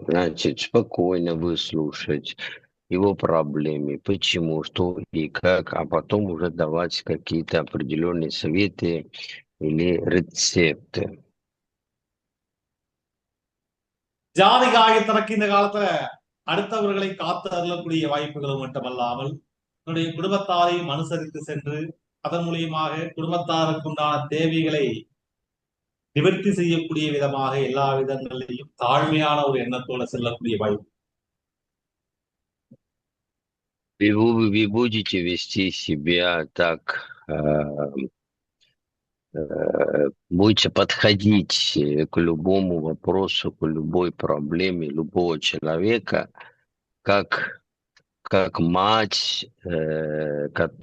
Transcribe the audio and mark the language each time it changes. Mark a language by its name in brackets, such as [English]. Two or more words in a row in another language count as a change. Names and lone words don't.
[Russian] Значит, спокойно выслушать его проблемы, почему, что и как, а потом уже давать какие-то определенные советы или рецепты. [Tamil] ஜாதிகாய் தனக்கு இந்த காலத்துல அடுத்தவர்களை காத்து அருளக்கூடிய வாய்ப்புகள் மட்டுமல்லாமல் தன்னுடைய குடும்பத்தாரையும் அனுசரித்து சென்று அதன் மூலியமாக குடும்பத்தாருக்கு உண்டான தேவைகளை நிவர்த்தி செய்யக்கூடிய விதமாக எல்லா விதங்களிலையும் தாழ்மையான ஒரு எண்ணத்தோட செல்லக்கூடிய வாய்ப்பு. [Russian] Вы будете вести себя так, будете подходить к любому вопросу, к любой проблеме любого человека, как мать,